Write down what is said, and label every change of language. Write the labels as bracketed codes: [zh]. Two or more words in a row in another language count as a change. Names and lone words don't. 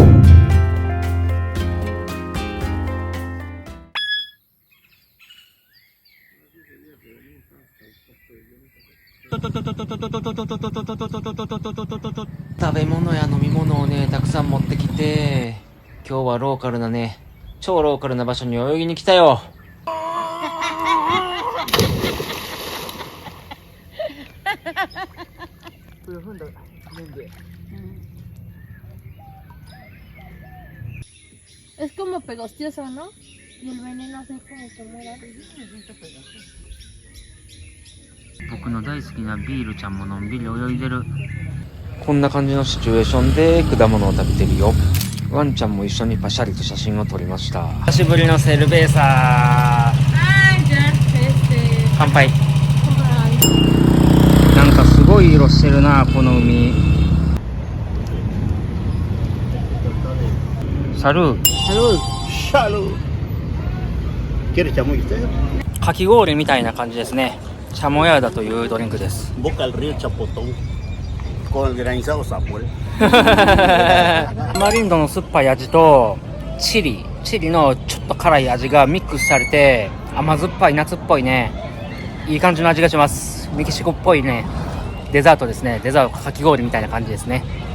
[ja] 食べ物や飲み物をねたくさん持ってきて、今日はローカルなね、超ローカルな場所に泳ぎに来たよ。 [es] Es como pegostoso, ¿no? Y el veneno hace como que muera. [ja] 僕の大好きなビールちゃんものんびり泳いでる。こんな感じのシチュエーションで果物を食べてるよ。ワンちゃんも一緒にパシャリと写真を撮りました。久しぶりのセルベーサー。乾杯。なんかすごい色してるな、この海。サルー。 [es] Salud. ¿Quieres chamoyita? [ja] かき氷みたいな感じですね。チャモヤーダというドリンクです。 [es] Boca al río Chapotón con el granizado Samuel. [ja] タマリンドの酸っぱい味とチリのちょっと辛い味がミックスされて、甘酸っぱい夏っぽいね、いい感じの味がします。メキシコっぽいねデザートですね。デザートかき氷みたいな感じですね。